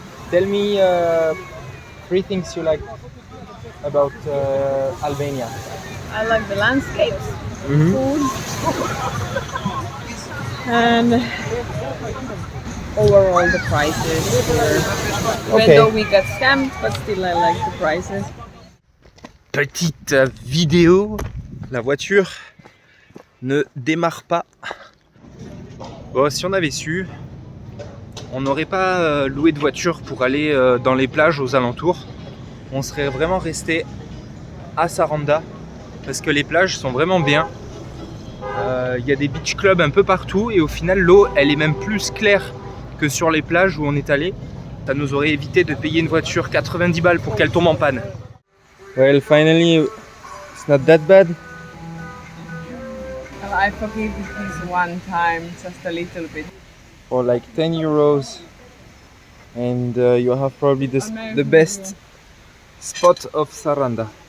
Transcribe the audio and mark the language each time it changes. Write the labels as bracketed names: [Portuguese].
[English] Tell me 3 things you like about Albania. I like the landscapes, food, and overall the prices. Even though we got scammed, but still I like the prices. [French] Petite vidéo, la voiture ne démarre pas. Bon, si on avait su, on n'aurait pas loué de voiture pour aller dans les plages aux alentours. On serait vraiment resté à Saranda parce que les plages sont vraiment bien. Il y a des beach clubs un peu partout et au final l'eau elle est même plus claire que sur les plages où on est allé. Ça nous aurait évité de payer une voiture 90 balles pour qu'elle tombe en panne. [English] Well, finally, it's not that bad. Well, I forgive this one time, just a little bit. For like 10 euros, and you have probably the best spot of Saranda.